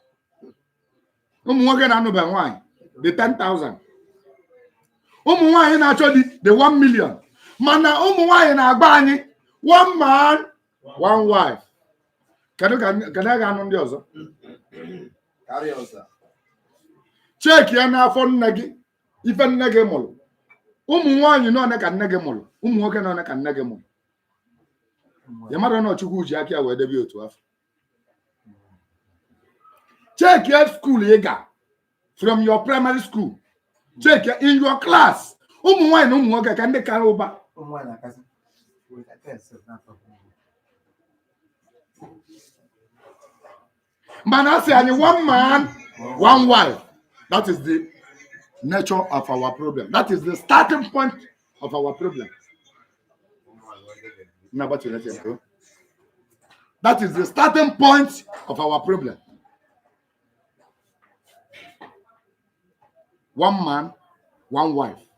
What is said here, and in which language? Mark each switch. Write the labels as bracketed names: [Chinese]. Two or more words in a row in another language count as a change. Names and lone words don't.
[English] Why not buy wine? The 10,000. Why not chose the 1 million? Mana why not buy 1 man, 1 wife? Can I get on the other? Carry on, sir. [Igbo] Check ya na afọ nne gị ife nne gị mụrụ. Ụmụ nwaanyị nọ na ka nne gị mụrụ, ụmụ nwoke nọ na ka nne gị mụrụ. Ya mara na Chukwu ji aka wee debe otu afọ. [English] Check your school [Igbo] ị ga [English] from your primary school. Check in your class. [Igbo] Ụmụ nwaanyị na ụmụ nwoke ka ndị kara ụba. Mana say anyị [English] 1 man, 1 wife. That is the nature of our problem. That is the starting point of our problem. That is the starting point of our problem. 1 man, 1 wife.